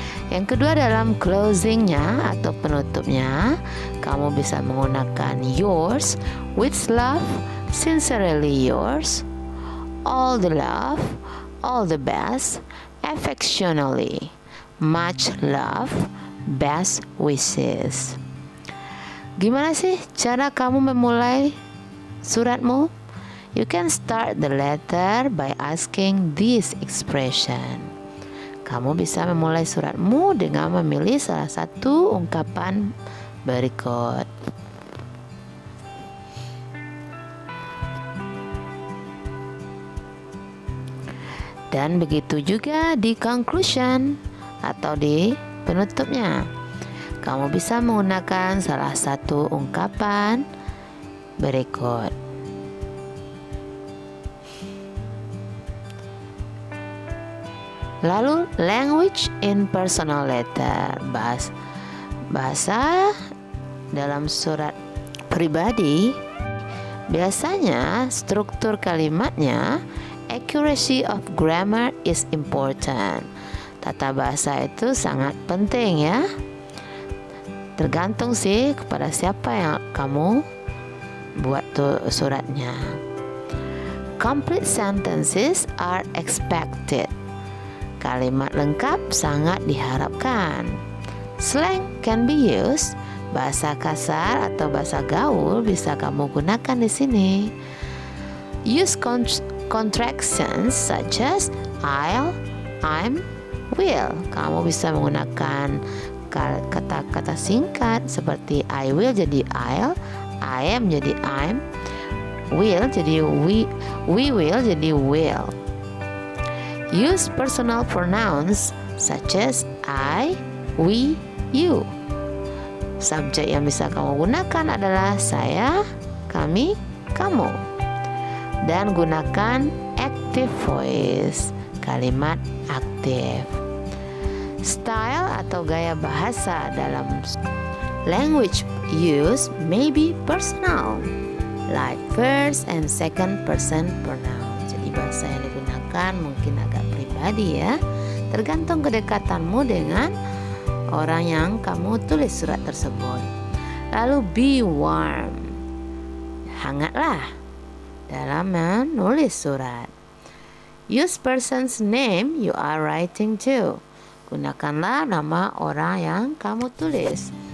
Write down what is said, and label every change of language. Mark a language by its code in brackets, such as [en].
[id] Yang kedua, dalam closingnya atau penutupnya, kamu bisa menggunakan [en] yours, with love, sincerely yours, all the love, all the best, affectionately, much love, best wishes. [id] Gimana sih cara kamu memulai suratmu? [en] You can start the letter by asking this expression. [id] Kamu bisa memulai suratmu dengan memilih salah satu ungkapan berikut. Dan begitu juga di conclusion atau di penutupnya. Kamu bisa menggunakan salah satu ungkapan berikut. Lalu, [en] language in personal letter, [id] bahasa dalam surat pribadi. Biasanya struktur kalimatnya, [en] accuracy of grammar is important. [id] Tata bahasa itu sangat penting ya. Tergantung sih kepada siapa yang kamu buat tuh suratnya. [en] Complete sentences are expected. [id] Kalimat lengkap sangat diharapkan. [en] Slang can be used. [id] Bahasa kasar atau bahasa gaul bisa kamu gunakan di sini. [en] Use contractions such as I'll, I'm, will. [id] Kamu bisa menggunakan kata-kata singkat seperti I will jadi I'll, I am jadi I'm, will jadi we will jadi will. [en] Use personal pronouns such as I, we, you. [id] Subjek yang bisa kamu gunakan adalah saya, kami, kamu. Dan gunakan active voice, kalimat aktif. Style atau gaya bahasa dalam [en] language use may be personal, like first and second person pronoun. [id] Jadi bahasa yang digunakan mungkin agak pribadi ya, tergantung kedekatanmu dengan orang yang kamu tulis surat tersebut. Lalu [en] be warm, [id] hangatlah dalam menulis surat. [en] Use person's name you are writing to. [id] Gunakanlah nama orang yang kamu tulis.